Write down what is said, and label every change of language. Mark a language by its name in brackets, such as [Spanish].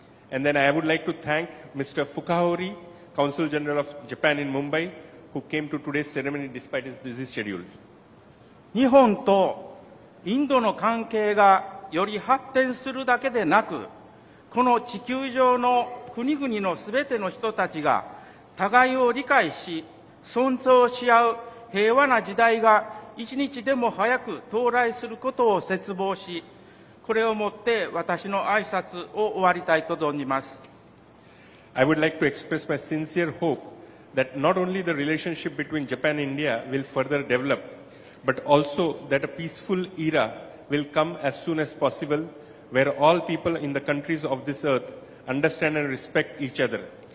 [English] And then I would like to thank Mr. Fukahori, Consul General of Japan in Mumbai, who came to today's ceremony despite his busy schedule. [Japanese] 日本とインドの関係がより発展するだけでなく、この地球上の国々のすべての人たちが互いを理解し、尊重し合う平和な時代が一日でも早く到来することを切望し、これをもって私の挨拶を終わりたいと存じます。 [English] I would like to express my sincere hope that not only the relationship between Japan and India will further develop, but also that a peaceful era will come as soon as possible, where all people in the countries of this earth understand and respect each other.